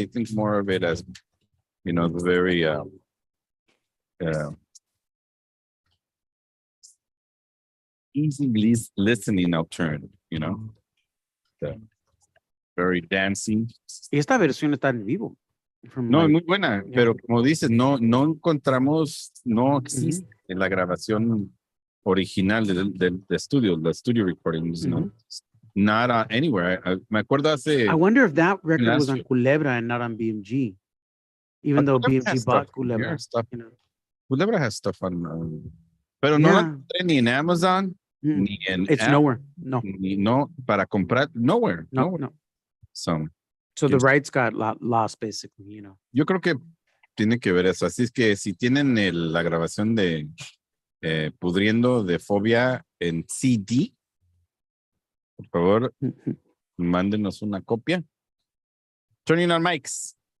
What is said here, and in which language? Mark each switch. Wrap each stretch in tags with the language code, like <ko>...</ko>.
<en>I think more of it as, you know, the very, easy listening alternative, you know, very dancing.</en> <es>Esta versión está en vivo. No, es muy buena, pero como dices, no encontramos, no existe en la grabación original del estudio,</es> <en>the studio recordings, no, not anywhere.</en> <es>Me acuerdo hace.</es> <en>I wonder if that record was on Culebra and not on BMG, even though BMG bought Culebra. You know.</en> <es>Culebra</es> <en>has stuff on,</en> <es>pero no la encontré ni en Amazon, ni en.</es> <en>It's nowhere. No.</en> <es>Ni no para comprar nowhere. No.</es> <en>So the rights got lost, basically, you know.</en> <es>Yo creo que tiene que ver eso. Así es que si tienen la grabación de Pudriendo de Fobia en CD, Por favor, mándenos una copia.</es> <en>Turning on mics.</en>